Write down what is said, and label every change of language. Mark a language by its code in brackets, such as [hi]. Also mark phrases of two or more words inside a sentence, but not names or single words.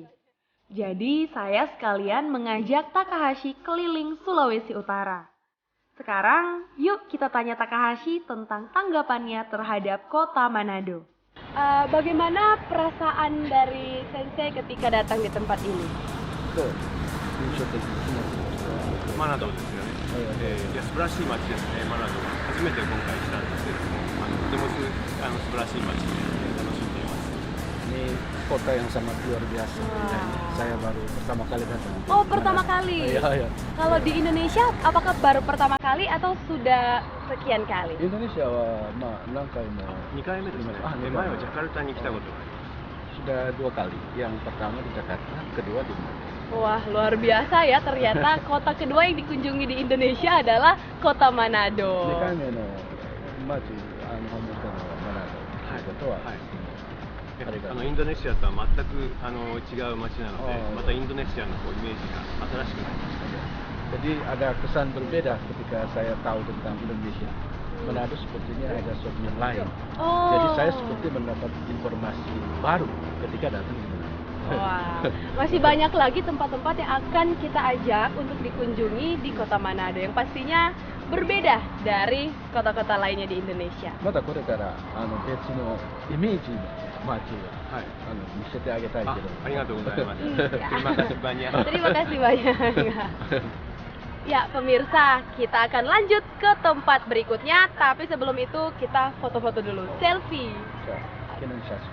[id] Jadi saya sekalian mengajak Takahashi keliling Sulawesi Utara. Sekarang yuk kita tanya Takahashi tentang tanggapannya terhadap kota Manado. Bagaimana perasaan dari Sensei ketika datang di tempat ini? [ja] 印象的ですね。マナドですよね。いや素晴らしい街ですね。マナドは初めて今回来たんですけれども、とても素晴らしい街で楽しんでいます。 [id] Ini kota yang sangat luar biasa. Saya baru pertama kali datang. Oh, pertama kali. Iya. Kalau di Indonesia, apakah baru pertama kali atau sudah sekian kali? [ja] インドネシアは何回も。2回目ですね。前はジャカルタに来たことがあります。 [id] Sudah 2 kali. Yang pertama di Jakarta, kedua di Manado. Wah, luar biasa ya. Ternyata kota kedua yang dikunjungi di Indonesia adalah kota Manado. 2回目の街訪問したのはマナドということは、インドネシアとは全く違う街なので、またインドネシアのイメージが新しくなりました。 Jadi ada kesan berbeda ketika saya tahu tentang Indonesia. Manado sepertinya ada sesuatu yang lain. Oh. Jadi saya seperti mendapat informasi baru ketika datang ke Manado. Wah, masih banyak lagi tempat-tempat yang akan kita ajak untuk dikunjungi di kota Manado yang pastinya berbeda dari kota-kota lainnya di Indonesia. [ja] またこれから別のイメージの街を、はい。見せてあげたいけど。ありがとうございます。 [id] Ya. Terima kasih banyak. Terima kasih banyak. Ya, pemirsa, kita akan lanjut ke tempat berikutnya, tapi sebelum itu kita foto-foto dulu, selfie. [ja] じゃあ記念写真。